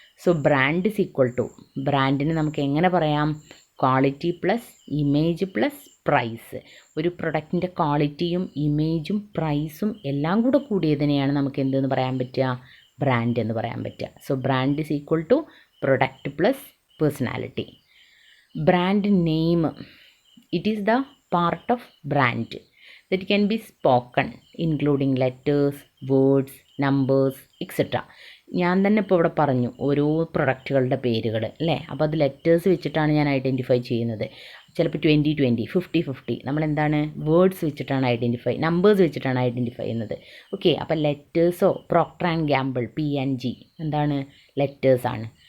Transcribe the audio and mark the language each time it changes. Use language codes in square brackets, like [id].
[en] so brand is equal to, [ml] ബ്രാൻഡിന് നമുക്ക് എങ്ങനെ പറയാം, [en] Quality plus image plus price. [ml] ഒരു പ്രൊഡക്റ്റിൻ്റെ ക്വാളിറ്റിയും ഇമേജും പ്രൈസും എല്ലാം കൂടെ കൂടിയതിനെയാണ് നമുക്ക് എന്തെന്ന് പറയാൻ പറ്റുക, ബ്രാൻഡ് എന്ന് പറയാൻ പറ്റുക. [en] So brand is equal to product plus personality. Brand name, it is the part of brand that can be spoken including letters, words, numbers, etc. [ml] ഞാൻ തന്നെ ഇപ്പോൾ ഇവിടെ പറഞ്ഞു ഓരോ പ്രൊഡക്റ്റുകളുടെ പേരുകൾ അല്ലേ. അപ്പോൾ അത് ലെറ്റേഴ്സ് വെച്ചിട്ടാണ് ഞാൻ ഐഡൻറ്റിഫൈ ചെയ്യുന്നത്. ചിലപ്പോൾ 2020, 50, നമ്മളെന്താണ് വേർഡ്സ് വെച്ചിട്ടാണ് ഐഡൻറ്റിഫൈ, നമ്പേഴ്സ് വെച്ചിട്ടാണ് ഐഡൻറ്റിഫൈ ചെയ്യുന്നത്. ഓക്കെ, അപ്പോൾ ലെറ്റേഴ്സോ പ്രോക്ടർ ആൻഡ് ഗാമ്പിൾ PNG എന്താണ്, ലെറ്റേഴ്സാണ്.